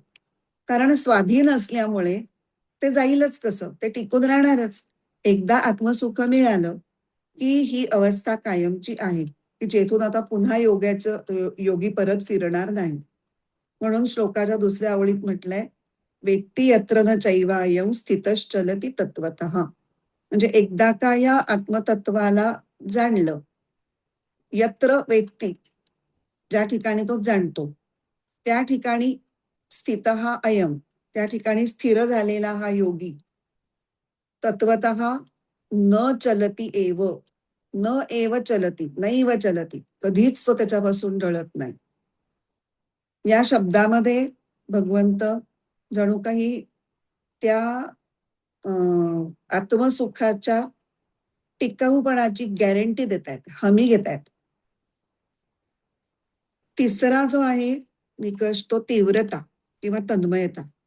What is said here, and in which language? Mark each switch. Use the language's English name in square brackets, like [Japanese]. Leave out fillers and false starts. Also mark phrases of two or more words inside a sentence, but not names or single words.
[Marathi] कारण स्वाधीन असल्यामुळे ते जाईलच कसं, ते टिकून राहणारच. एकदा आत्मसुख मिळालं की ही अवस्था कायमची आहे की जेथून आता पुन्हा योगी परत फिरणार नाही. म्हणून श्लोकाच्या दुसऱ्या आवळीत म्हटलंय [Sanskrit] वेत्ती यत्र न चैवायं स्थितश्चलती तत्वतः. [Marathi] म्हणजे एकदा का या आत्मतत्वाला जाणलं, [Sanskrit] यत्र वेत्ती [Marathi] ज्या ठिकाणी तो जाणतो त्या ठिकाणी [Sanskrit] स्थितः अयम, [Marathi] त्या ठिकाणी स्थिर झालेला हा योगी, [Sanskrit] तत्वतः न चलती एव, न एव चलती, नैव चलती, [Marathi] कधीच तो त्याच्यापासून ढळत नाही. या शब्दामध्ये भगवंत जणू काही त्या आत्मसुखाच्या टिकाऊपणाची गॅरंटी देत आहेत, हमी घेत आहेत. तिसरा जो आहे निकष तो तीव्रता किंवा तन्मयता.